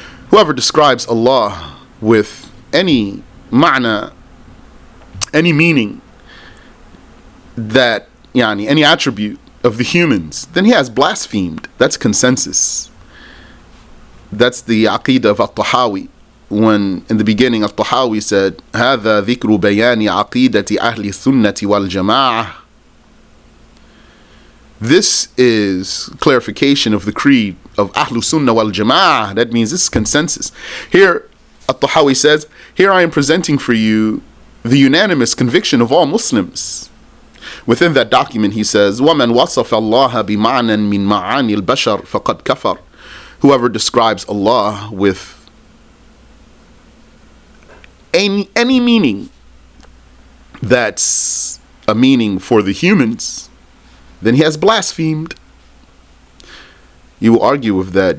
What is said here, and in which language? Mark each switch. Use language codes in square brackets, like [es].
[en] Whoever describes Allah with any ma'na, any meaning, that any attribute of the humans, then he has blasphemed. That's consensus. That's the aqidah of At-Tahawi. When in the beginning At-Tahawi said, [ar] هذا ذكر بيان عقيدة أهل السنة والجماعة. [en] This is clarification of the creed of Ahlul Sunnah wal Jama'ah. That means this is consensus. Here At-Tahawi says, here I am presenting for you the unanimous conviction of all Muslims. Within that document he says, [ar] وَمَنْ وَصَفَ اللَّهَ بِمَعْنًى مِنْ مَعَانِي الْبَشَرِ فَقَدْ كَفَرَ. [en] Whoever describes Allah with any meaning that's a meaning for the humans, then he has blasphemed. You will argue with that.